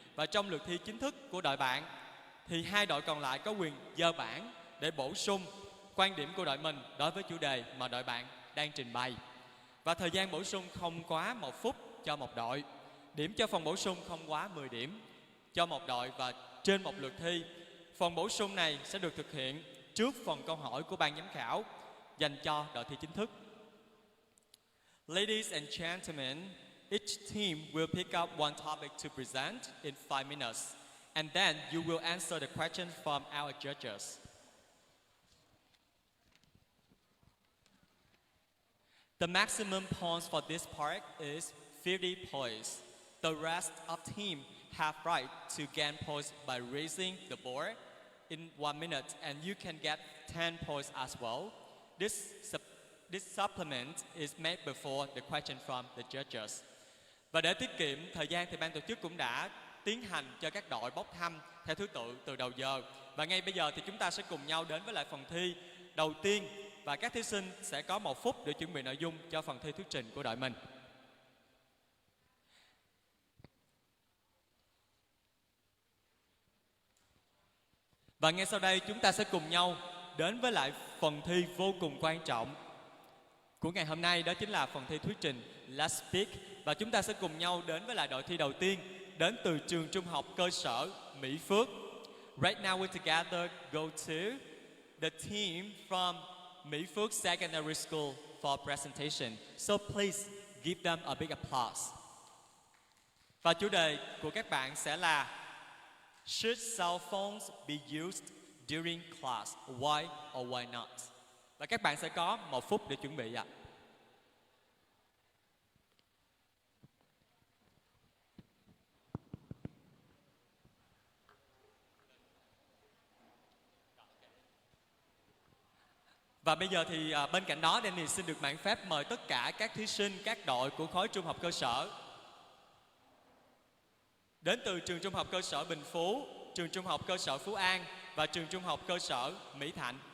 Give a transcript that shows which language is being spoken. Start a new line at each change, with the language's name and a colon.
Vietnamese: Và trong lượt thi chính thức của đội bạn thì hai đội còn lại có quyền giơ bảng để bổ sung quan điểm của đội mình đối với chủ đề mà đội bạn đang trình bày. Và thời gian bổ sung không quá 1 phút cho một đội. Điểm cho phần bổ sung không quá 10 điểm cho một đội và trên một lượt thi. Phần bổ sung này sẽ được thực hiện trước phần câu hỏi của ban giám khảo dành cho đội thi chính thức.
English: Ladies and gentlemen, each team will pick up one topic to present in 5 minutes, and then you will answer the questions from our judges. The maximum points for this part is 50 points. The rest of team have right to gain points by raising the board in 1 minute, and you can get 10 points as well. This supplement is made before the question from the judges.
Vietnamese: Và để tiết kiệm thời gian thì ban tổ chức cũng đã tiến hành cho các đội bốc thăm theo thứ tự từ đầu giờ. Và ngay bây giờ thì chúng ta sẽ cùng nhau đến với lại phần thi đầu tiên, và các thí sinh sẽ có 1 phút để chuẩn bị nội dung cho phần thi thuyết trình của đội mình. Và ngay sau đây chúng ta sẽ cùng nhau đến với lại phần thi vô cùng quan trọng của ngày hôm nay, đó chính là phần thi thuyết trình Let's Speak. Và chúng ta sẽ cùng nhau đến với lại đội thi đầu tiên đến từ trường trung học cơ sở Mỹ Phước.
English: Right now we together go to the team from Mỹ Phước Secondary School for presentation. So please give them a big applause.
Vietnamese: Và chủ đề của các bạn sẽ là
English: Should cell phones be used during class? Why or why not?
Vietnamese: Và các bạn sẽ có 1 phút để chuẩn bị Và bây giờ thì bên cạnh đó Danny xin được mạn phép mời tất cả các thí sinh, các đội của khối trung học cơ sở đến từ trường trung học cơ sở Bình Phú, trường trung học cơ sở Phú An và trường trung học cơ sở Mỹ Thạnh.